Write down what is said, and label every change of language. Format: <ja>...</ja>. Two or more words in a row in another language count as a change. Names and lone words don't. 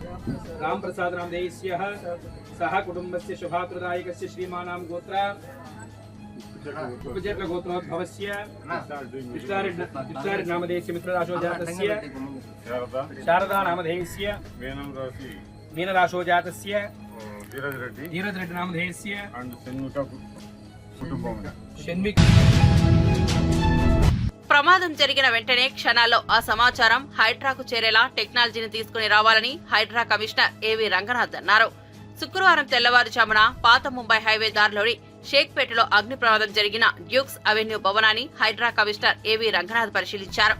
<sa>रामप्रसाद नामधेयस्य सह कुटुंबस्य शभाप्रदायकस्य श्रीमानां गोत्र उपजेट्ल गोत्रोद्भवस्य कृष्णारेड्डी नामधेयस्य मित्रराशोजातस्य शारदा नामधेयस्य मीनराशोजातस्य धीरज रेड्डी नामधेयस्य షణ్విక.</sa> <te>ప్రమాదం జరిగిన వెంటనే క్షణాల్లో ఆ సమాచారం హైడ్రాకు చేరేలా టెక్నాలజీని తీసుకుని రావాలని హైడ్రా కమిషనర్ ఏవి రంగనాథ్ అన్నారు. శుక్రవారం తెల్లవారుజామున పాత ముంబై హైవే దారిలోని షేక్పేటలో అగ్ని ప్రమాదం జరిగిన డ్యూక్స్ అవెన్యూ భవనాన్ని హైడ్రా కమిషనర్ ఏవి రంగనాథ్ పరిశీలించారు.</te>